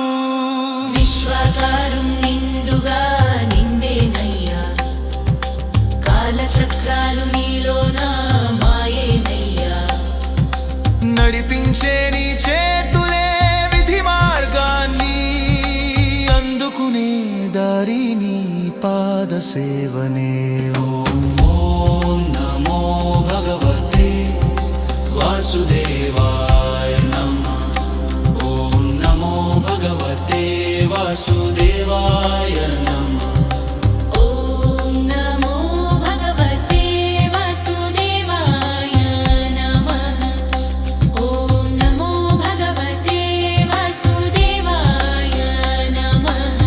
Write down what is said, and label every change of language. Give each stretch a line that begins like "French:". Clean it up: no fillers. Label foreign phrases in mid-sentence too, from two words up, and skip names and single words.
Telugu: విశ్వకారం నిండుగా నిండేనయ్యా కాలచక్రాలు నీలోన మాయేనయ్యా నడిపించే నీ చేతులే విధి మార్గాన్ని అందుకునే దారిని పాద సేవనే
Sanskrit: ఓం నమో భగవతే వాసుదేవాయ నమః ఓం నమో భగవతే వాసుదేవాయ నమః ఓం నమో భగవతే వాసుదేవాయ నమః ఓం నమో భగవతే వాసుదేవాయ నమః